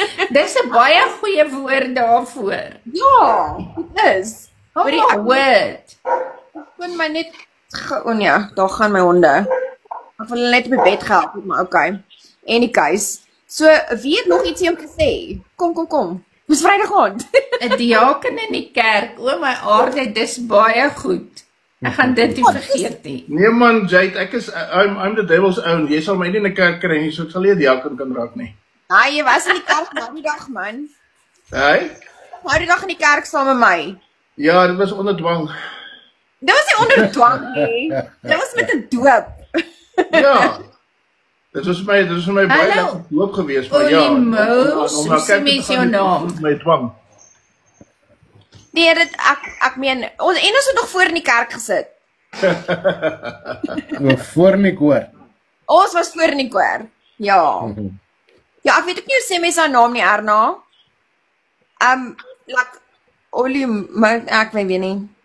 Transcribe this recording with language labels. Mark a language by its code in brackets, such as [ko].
[af] Dis 'n baie goeie woord daarvoor. Ja, dit is. Woord. Ek kon my net ja, daar gaan my honde. Ek wil hulle net op die bed gehelp, maar okay. [en] Anyways. [af] So, wie het nog iets om te sê? Kom. Dis Vrydag aand. 'n diaken in die kerk. O my aarde, dis baie goed. Ek gaan dit nie vergeet nie. Nee man, [en] Jade, I'm the devil's own. [af] Jy sal my nie in 'n kerk kry nie, so ek sal nie 'n diaken kan raak nie. Nee, jy was in die kerk nou die dag, man. Hey? Nou die dag in die kerk saam met my. Ja, dit was onder dwang. Dit was nie onder dwang nie. Dit was met 'n doop. Ja. Dit was my baie lekker doop geweest, maar ja. Hoe sê jou naam? My dwang. Nee, ek meen, ons het nog voor in die kerk gesit. Voor in die koor. Ons was voor in die koor. Ja. Ja, ek weet ook nie hoe sê mense haar naam nie, Erna. Like Olie, maar ek weet nie.